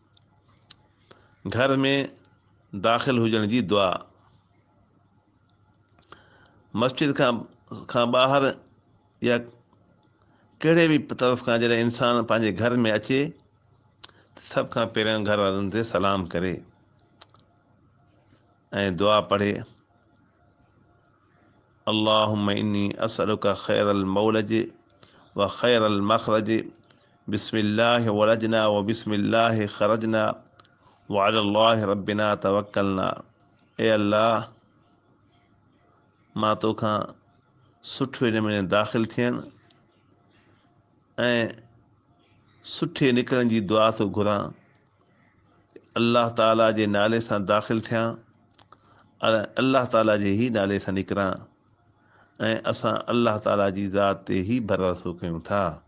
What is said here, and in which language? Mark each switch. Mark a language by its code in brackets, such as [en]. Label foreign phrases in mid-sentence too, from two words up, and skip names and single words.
[sd] घर में दाख़िल हुजण जी दुआ, मस्जिद खां ॿाहिरि या कहिड़े बि तरफ़ खां जॾहिं इंसानु पंहिंजे घर में अचे सब खां पहिरियों घर वारनि ते सलाम करे ऐं दुआ पढ़े [ar] اللهم إني أسألك خير المولج وخير المخرج بسم الله ولجنا وبسم الله خرجنا وعلى الله ربنا توكلنا. [sd] ए अल्लाह, मां तोखां सुठे नमूने दाख़िल थियनि ऐं सुठे निकिरण जी दुआ थो घुरां। अल्लाह ताला जे नाले सां दाख़िल थियां, अल्लाह ताला जे ई नाले सां निकिरां ऐं असां अल्लाह ताला जी ज़ात ते ई भरोसो कयूं था।